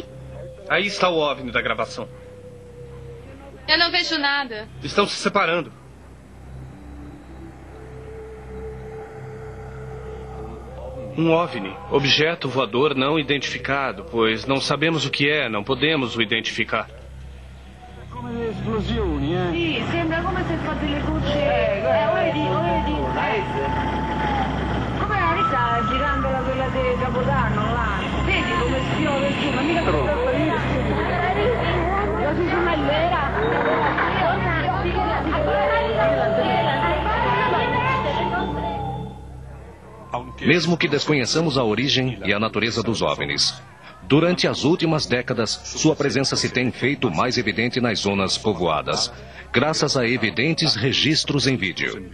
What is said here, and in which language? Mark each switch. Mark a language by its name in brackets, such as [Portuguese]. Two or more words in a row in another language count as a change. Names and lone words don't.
[Portuguese] Aí está o OVNI da gravação. Eu não vejo nada. Estão se separando. Um OVNI, objeto voador não identificado, pois não sabemos o que é, não podemos o identificar. [Italian] Come le esplosioni, eh? Sì, sembra come se fa delle gocce. Come la sta girando quella di Capodanno là? Vedi come spiove giù, ma mica troppo per la ciumellera. [Portuguese] Mesmo que desconheçamos a origem e a natureza dos OVNIs, durante as últimas décadas, sua presença se tem feito mais evidente nas zonas povoadas, graças a evidentes registros em vídeo.